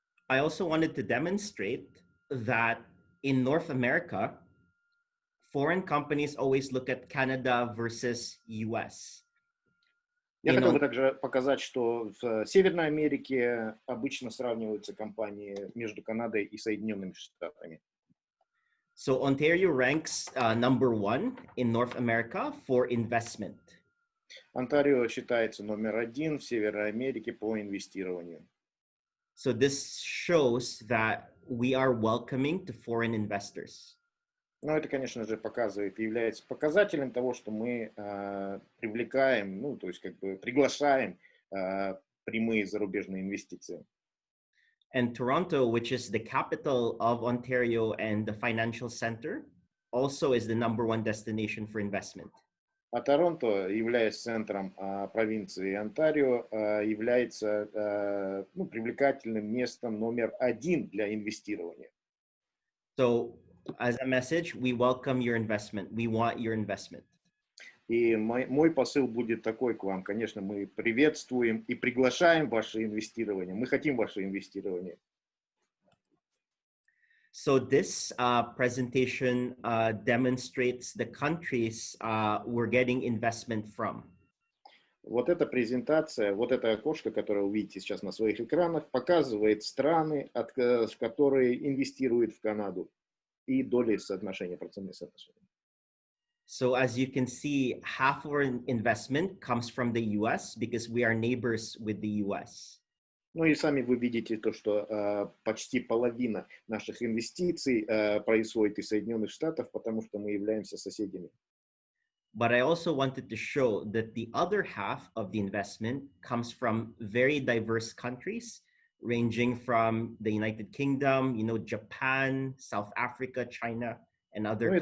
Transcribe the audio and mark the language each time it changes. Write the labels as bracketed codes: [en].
[en] I also wanted to demonstrate that in North America, foreign companies always look at Canada versus US. [ru] Я хотел бы также показать, что в Северной Америке обычно сравниваются компании между Канадой и Соединенными Штатами. [en] So Ontario ranks number 1 in North America for investment. [ru] Онтарио считается номер 1 в Северной Америке по инвестированию. [en] So this shows that we are welcoming to foreign investors. [ru] Ну, это, конечно же, показывает и является показателем того, что мы привлекаем, то есть как бы приглашаем прямые зарубежные инвестиции. [en] And Toronto, which is the capital of Ontario and the financial center, also is the number 1 destination for investment. [ru] А Торонто, являясь центром провинции Онтарио, является привлекательным местом номер один для инвестирования. [en] So, as a message, we welcome your investment. We want your investment. [ru] И мой посыл будет такой к вам. Конечно, мы приветствуем и приглашаем ваше инвестирование. Мы хотим ваше инвестирование. [en] So this presentation demonstrates the countries we're getting investment from. [ru] Вот эта презентация, вот это окошко, которое вы видите сейчас на своих экранах, показывает страны, в которые инвестируют в Канаду, и доли соотношения, процентные соотношения. [en] So as you can see, half of our investment comes from the US because we are neighbors with the US. [ru] Ну и сами вы видите то, что почти половина наших инвестиций происходит из Соединенных Штатов, потому что мы являемся соседями. [en] But I also wanted to show that the other half of the investment comes from very diverse countries, ranging from the United Kingdom, Japan, South Africa, China, and other